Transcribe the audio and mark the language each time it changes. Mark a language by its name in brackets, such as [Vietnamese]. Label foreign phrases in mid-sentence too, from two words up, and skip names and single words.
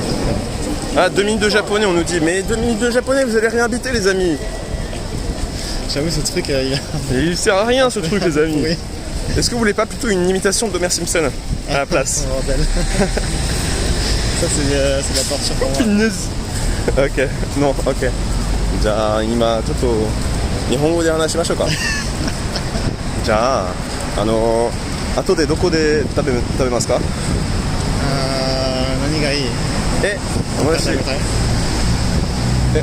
[French] Ah, 2 minutes de japonais, on nous dit. Mais 2 minutes de japonais, vous allez rien habiter, les amis. J'avoue, ce truc, Il sert à rien, ce truc, les amis. Oui. Est-ce que vous voulez pas plutôt une imitation d'Homer Simpson à la place? Oh, bordel. Ça, c'est de la torture pour moi. Punaise. Ok, non, ok. [Japanese] じゃあ今ちょっと日本語で話しましょうか。じゃあ後でどこで食べますか？何がいい？おいしい。答え